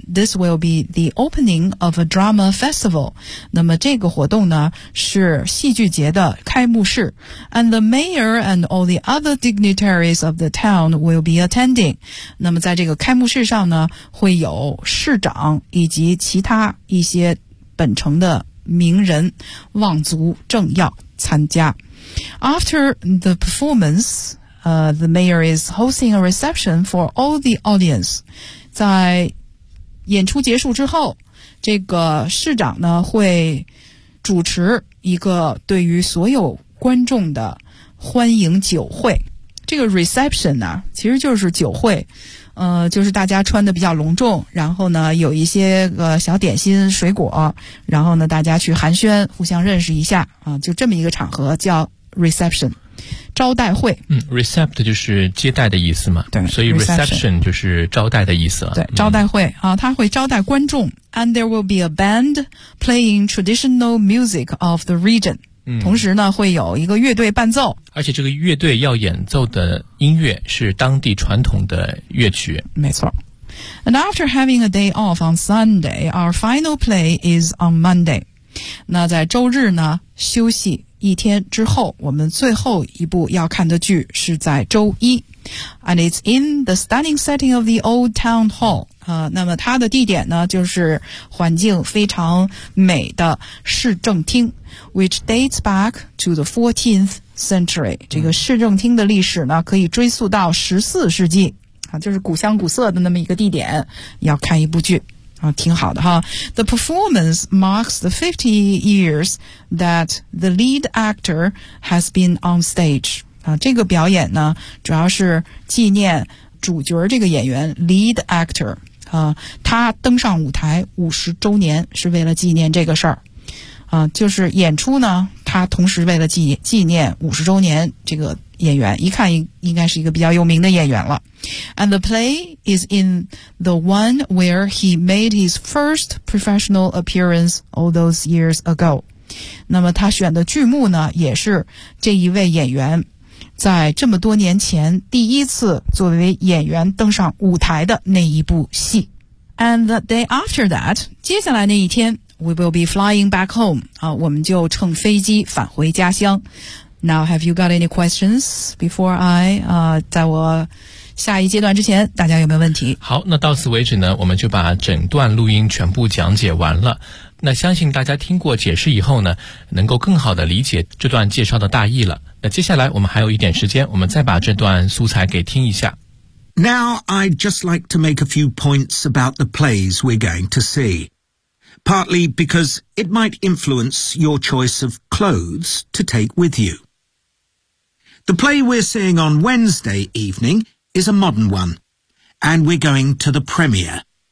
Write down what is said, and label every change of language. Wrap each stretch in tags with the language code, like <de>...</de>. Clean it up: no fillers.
<en>This will be the opening of a drama festival.</en> <zh>那么这个活动呢是戏剧节的开幕式。</zh> <en>And the mayor and all the other dignitaries of the town will be attending.</en> <zh>那么在这个开幕式上呢会有市长以及其他一些本城的名人望族政要参加。</zh> <en>After the performance,the mayor is hosting a reception for all the audience.</en> <zh>在演出结束之后，这个市长呢会主持一个对于所有观众的欢迎酒会。这个 reception 呢其实就是酒会，就是大家穿的比较隆重，然后呢有一些个小点心水果，然后呢大家去寒暄互相认识一下啊，就这么一个场合叫 reception。招待会， recept 就是接待的意思嘛，对，所以 reception 就是招待的意思了，对，招待会啊，他会招待观众。</zh> <en>And there will be a band playing traditional music of the region.</en> <zh>同时呢会有一个乐队伴奏，而且这个乐队要演奏的音乐是当地传统的乐曲，没错。</zh> <en>And after having a day off on Sunday, our final play is on Monday.</en> <zh>那在周日呢休息一天之后，我们最后一部要看的剧是在周一。</zh> <en>And it's in the stunning setting of the old town hall.</en> <zh>那么它的地点呢就是环境非常美的市政厅，</zh> <en>which dates back to the 14th century.</en> <zh>这个市政厅的历史呢可以追溯到14世纪啊，就是古香古色的那么一个地点要看一部剧啊，挺好的哈。</zh> <en>The performance marks the 50 years that the lead actor has been on stage.</en> <zh>啊，这个表演呢，主要是纪念主角这个演员 lead actor 啊，他登上舞台50周年，是为了纪念这个事儿。啊，就是演出呢，他同时为了纪念50周年这个演员，一看应该是一个比较有名的演员了。</zh> <en>And the play is in the one where he made his first professional appearance all those years ago.</en> <zh>那么他选的剧目呢也是这一位演员在这么多年前第一次作为演员登上舞台的那一部戏。</zh> <en>And the day after that,</en> <zh>接下来那一天</zh> <en>we will be flying back home.</en> <zh>啊，我们就乘飞机返回家乡。</zh> <en>Now, have you got any questions before I,</en> <zh>在我下一阶段之前，大家有没有问题？好，那到此为止呢，我们就把整段录音全部讲解完了。那相信大家听过解释以后呢，能够更好的理解这段介绍的大意了。那接下来我们还有一点时间，我们再把这段素材给听一下。</zh> <en>Now, I'd just like to make a few points about the plays we're going to see. Partly because it might influence your choice of clothes to take with you. The play we're seeing on Wednesday evening is a modern one, and we're going to the premiere.</en>